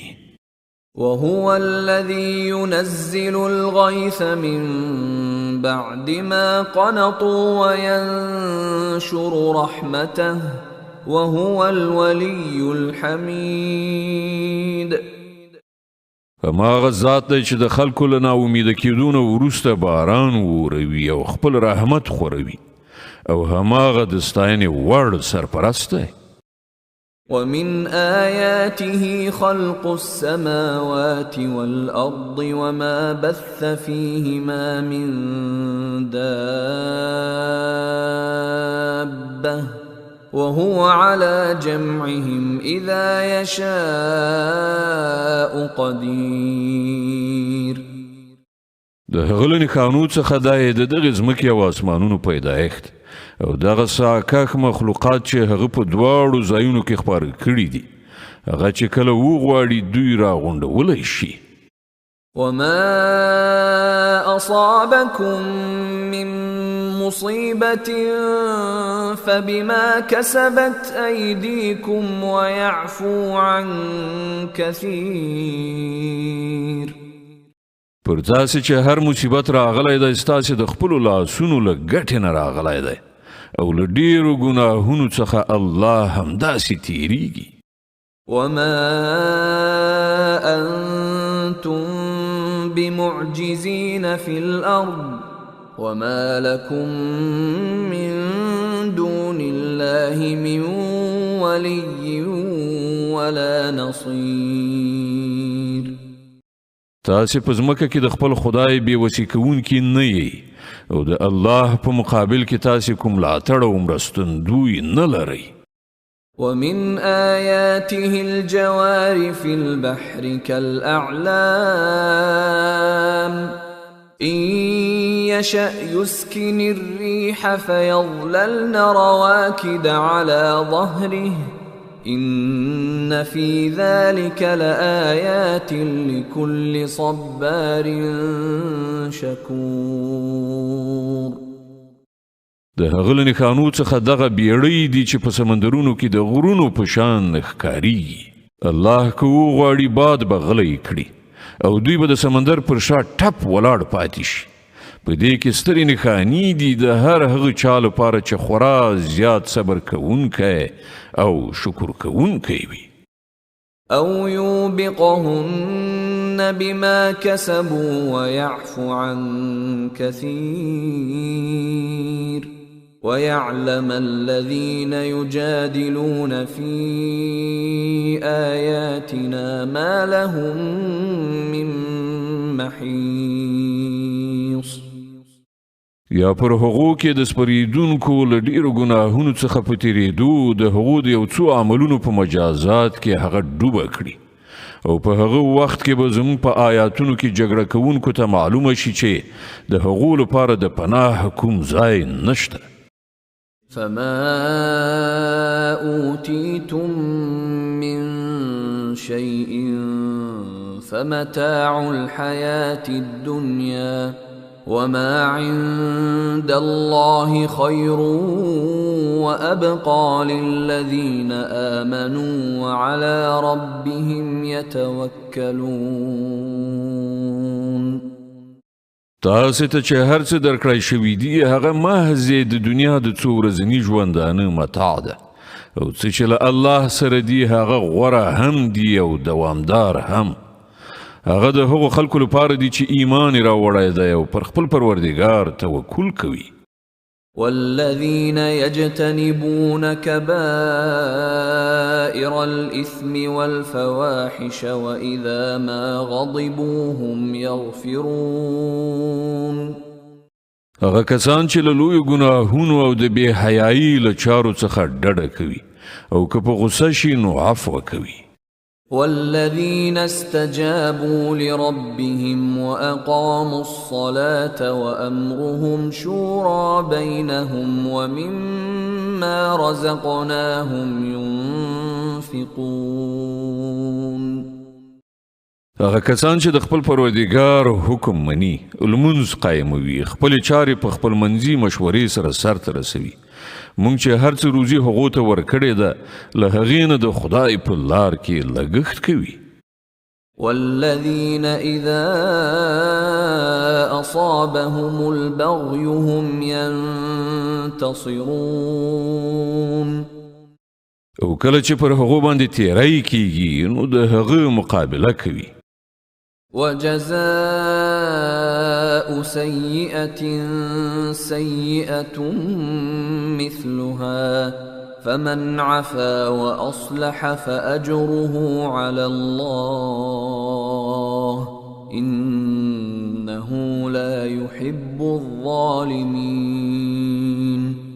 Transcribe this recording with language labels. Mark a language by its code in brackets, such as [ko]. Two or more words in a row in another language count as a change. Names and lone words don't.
[ar] وهو الذي ينزل الغيث من بعد ما قنطوا وينشر رحمته وهو الولي الحميد. [ps] هماغه ذات دی چې د خلکو له ناامیده کېدو نه وروسته باران وروي او خپل رحمت خوروي او هماغه د ستاینې وړ سرپرست دی. [ar] ومن آياته خلق السماوات والأرض وما بث فيهما من دابة وهو على جمعهم إذا يشاء قدير. [ps] د هغه له نښانو څخه دا یې د دغې ځمکې او اسمانونو پیدایښت او دغه ساکښ مخلوقات چې هغه په دواړو ځایونو کې خپاره کړي دي هغه چې کله وغواړي دوی راغونډولی شي. [ar] وما أصابكم من مصيبة فبما كسبت أيديكم ويعفو عن كثير. [ps] پر تاسې چې هر مصیبت راغلی دی ستاسې د خپلو لاسونو له ګټې نه راغلی دی او له ډېرو ګناهونو څخه الله همداسې تیریږي. [ar] وما أنتم بمعجزين في الأرض وما لكم من دون الله من ولي ولا نصير. [ps] تاسې په ځمکه کې د خپل خدای بېوسي کوونکي نه یئ او د الله په مقابل کې تاسې کوم ملاتړ او مرستندوی نه لرئ. [ar] ومن آياته الجوار في البحر كالأعلام إن يشأ يسكن الريح فيظللن رواكد على ظهره إن في ذلك لآيات لكل صبار شكور. [ps] د هغه له نښانو څخه دغه بیړۍ دي چې په سمندرونو کې د غرونو په شان ښکاریږي. الله که وغواړي باد به غلی کړي او دوی به د سمندر پر شا ټپ ولاړ پاتې شي. په دې کې سترې نښانې دي د هر هغه چا لپاره چې خورا زیات صبر کوونکی او شکر کوونکی وي. [ar] أو يوبقهن بما كسبوا ويعفو عن كثير ويعلم الذين يجادلون في آياتنا ما لهم من محيص. [ps] یا پر هغو کې د سپریدونکو له ډېرو ګناهونو څخه په تېرېدو د هغو د یو څو عملونو په مجازات کې هغه ډوبه کړي او په هغه وخت کې به زموږ په آیاتونو کې جګړه کوونکو ته معلومه شي چې د هغو لپاره د پناه کوم ځای نشته. [ar] فما أوتيتم من شيء فمتاع الحياة الدنيا وما عند الله خير وأبقى للذين آمنوا وعلى ربهم يتوكلون. [ps] تاسې ته چې هر څه درکړی شوي دي هغه محض د دنیا د څو ورځني ژوندانه متاع ده او څه چې له الله سره دي هغه غوره هم دي او دوامدار هم. هغه د هغو خلکو لپاره دي چې ایمان یې راوړی دی او پر خپل پروردګار توکل کوي. [ar] والذين يجتنبون كبائر الإثم والفواحش وإذا ما غضبوا هم يغفرون. [ps] هغه کسان چې له لویو ګناهونو او د بې حیایي له چارو څخه ډډه کوي او که په غصه شي نو عفو کوي. [ar] والذين استجابوا لربهم وأقاموا الصلاة وأمرهم شورى بينهم ومما رزقناهم ينفقون. [ps] هغه کسان چې د خپل پروردګار حکم مني، لمونځ قایموي، خپل چارې په خپل منځي مشورې سره سرته رسوي. مونږ چې هر څه روزي هغو ته ورکړې ده له هغې نه د خدای په لار کې لګښت کوي. [ar] والذين إذا أصابهم البغي هم ينتصرون. [ps] او کله چې پر هغو باندې تیری کیږي نو د هغه مقابله کوي. [ar] وجزاء سيئة سيئة مثلها فمن عفا وأصلح فأجره على الله إنه لا يحب الظالمين.